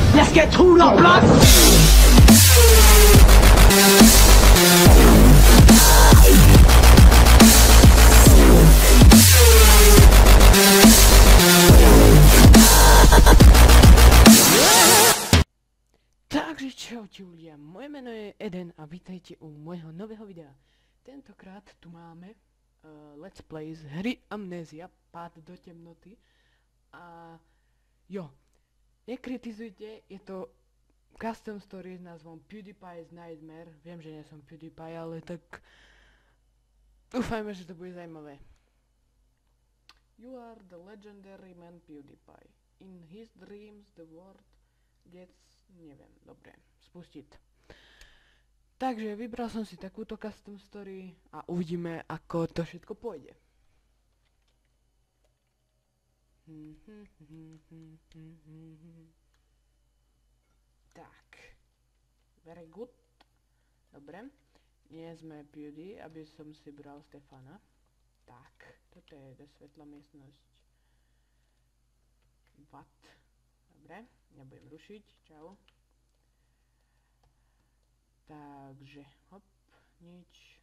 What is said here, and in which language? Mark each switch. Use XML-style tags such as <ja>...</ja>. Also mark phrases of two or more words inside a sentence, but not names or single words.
<fr>Est-ce que tu la place?</fr> <sk>Takže čaute ľudia, moje meno je Eden a vítajte u môjho nového videa. Tentokrát tu máme Let's Play z hry Amnézia, Pád do temnoty. A jo, nekritizujte, je to</sk> <en>custom story</en> <sk>s názvom PewDiePie's Nightmare. Viem, že nie som PewDiePie, ale tak dúfajme, že to bude zaujímavé.</sk> <en>You are the legendary man PewDiePie. In his dreams the world gets...</en> <sk>neviem, dobre, spustiť. Takže vybral som si takúto</sk> <en>custom story</en> <sk>a uvidíme, ako to všetko pôjde. Tak,</sk> <en>very good.</en> <sk>Dobre, nie sme Pewdie, aby som si bral Stefana. Tak, toto je svetla miestnosť.</sk> <en>What?</en> <sk>Dobre, nebudem rušiť, čau. Takže, hop, nič.</sk>